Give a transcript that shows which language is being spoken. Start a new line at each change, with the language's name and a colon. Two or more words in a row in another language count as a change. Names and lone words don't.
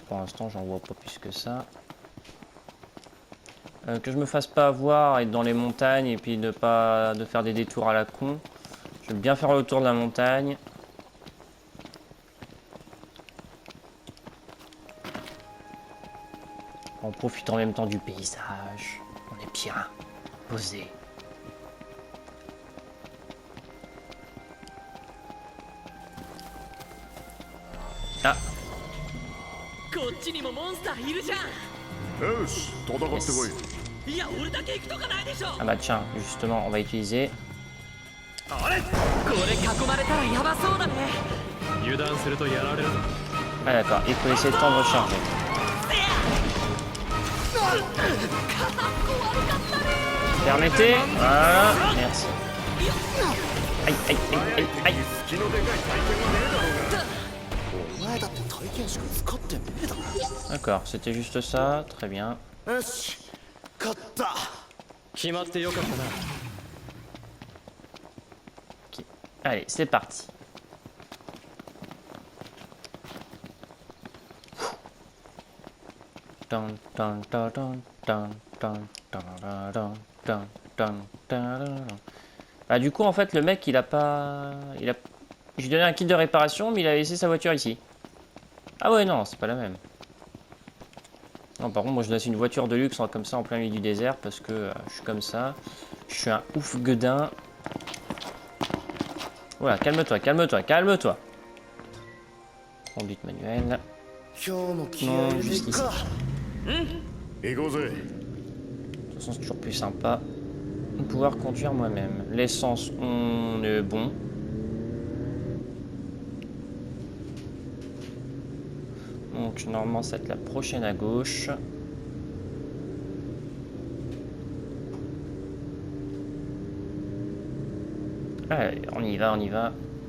French: Pour l'instant, j'en vois pas plus que ça. Que je me fasse pas avoir, être dans les montagnes et puis de faire des détours à la con. Je vais bien faire le tour de la montagne. En profitant en même temps du paysage. On est bien posé. Ah,
Japanese: こっちにもモンスターいるじゃよし、戦ってこい。ん。いや、俺だけ行くとかないでしょ。
French: ah bah tiens, justement, on va utiliser.
Japanese: あれ？これ囲まれたらやばそうだね。油断するとやられるぞ。
French: Ah d'accord, il faut essayer de temps de recharger. Permettez. Voilà, merci. Aïe, aïe, aïe, aïe, aïe.
Japanese: お前だって体験しか使ってねえだろ。
French: D'accord, c'était juste ça, très bien.
Japanese: よし勝った。決まってよかったな。
French: Ok. Allez, c'est parti. Dun, dun, dun, dun, dun, dun, dun, dun, dun, dun, dun, dun. Bah du coup en fait le mec il a pas... Il a... Je lui ai donné un kit de réparation mais il a laissé sa voiture ici. Ah ouais non, c'est pas la même. Non par contre moi je laisse une voiture de luxe comme ça en plein milieu du désert parce que je suis comme ça. Je suis un ouf gueudin. Voilà, calme-toi, calme-toi, calme-toi. Conduite manuelle.
Japanese: 今日も気合
French: Non,
Japanese: いでい
French: jusqu'ici.
Japanese: くか。行こうぜ。
French: De toute façon, c'est toujours plus sympa de pouvoir conduire moi-même. L'essence, on est bon. Donc, normalement, ça va être la prochaine à gauche. Allez, on y va, on y va.